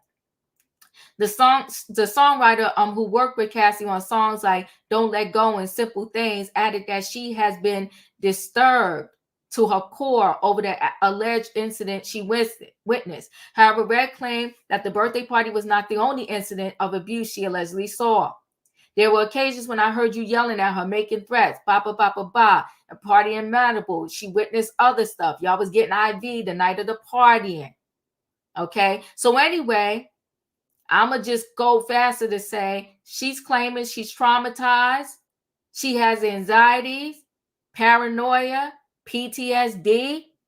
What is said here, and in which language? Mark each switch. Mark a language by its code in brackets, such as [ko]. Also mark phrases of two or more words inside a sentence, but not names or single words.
[en] The songwriter who worked with Cassie on songs like "Don't Let Go" and "Simple Things" added that she has been disturbed to her core over the alleged incident she witnessed. However, Red claimed that the birthday party was not the only incident of abuse she allegedly saw. There were occasions when I heard you yelling at her, making threats, ba ba ba ba ba, a party in Malibu. She witnessed other stuff. Y'all was getting IV the night of the partying. Okay, so anyway, I'm going to just go faster to say she's claiming she's traumatized. She has anxieties, paranoia, PTSD.